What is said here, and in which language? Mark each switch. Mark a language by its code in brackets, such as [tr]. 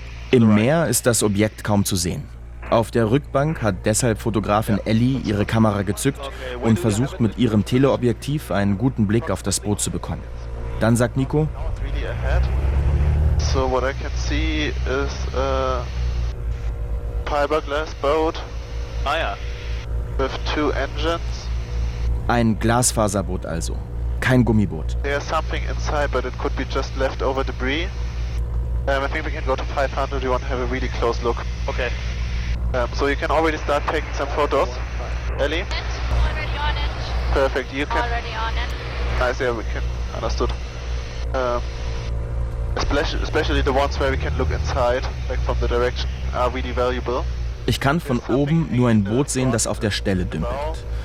[en] Im Meer ist das Objekt kaum zu sehen. Auf der Rückbank hat deshalb Fotografin Ellie ihre Kamera gezückt und versucht mit ihrem Teleobjektiv einen guten Blick auf das Boot zu bekommen. Dann sagt Nico: So, what I can see is a fiberglass boat. [de] Ah ja. [en] With two engines. [de] Ein Glasfaserboot also. Kein Gummiboot. [en] There's something inside, but it could be just leftover debris. I think we can go to 500. You want to have a really close look? Okay. So you can already start taking some photos, Ellie. Already on it. Perfect. You can. Already on it. Nice. Yeah, we can. Understood. Especially the ones where we can look inside, like from the direction, are really valuable. [de] Ich kann von oben nur ein Boot sehen, das auf der Stelle dümpelt.